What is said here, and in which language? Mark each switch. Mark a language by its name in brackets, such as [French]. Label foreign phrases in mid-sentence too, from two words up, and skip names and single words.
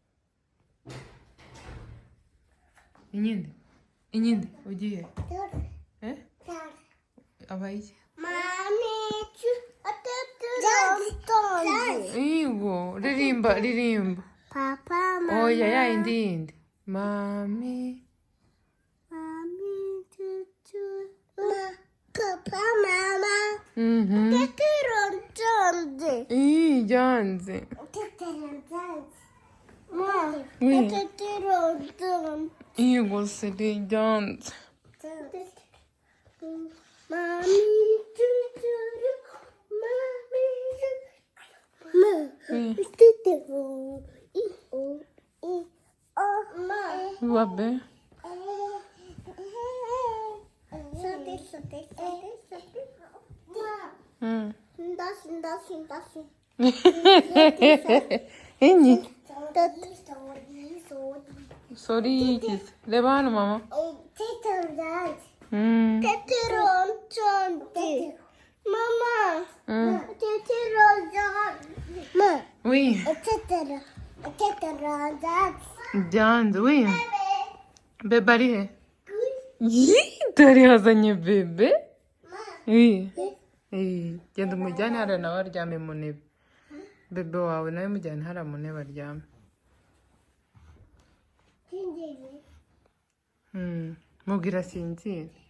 [Kinyarwanda] inyinde inyinde ugiye abaye Igo, ririmba, ririmba. Papa, mama. Oya, ya indi yindi. Mami. Mami, tutu. Papa, mama. Mhm. Teteron danze. Janze. Teteron danze. Ma. Oui. Teteron danze. Igo, sedi janze. Mami, tutu. Mami, tutu. Teteron. Ma. Vabbè. Sote, sote, sote, sote. Mm. Ndashi, ndashi, ndashi. Egni. Sorry. Sorikis. Reba hano mama. Teteron danze. Mm. Teteron danze. Mama. Mm. Teteron danze. Ma. Oui. Teteron. Teteron danze. Janze, oui. Bebe ari he? Dore hazanye bebe. Oui. Genda umujyane hariya nawe aryame mu ntebe. Bebe wawe nawe mujyane hariya mu ntebe aryame. Mubwira asinzire.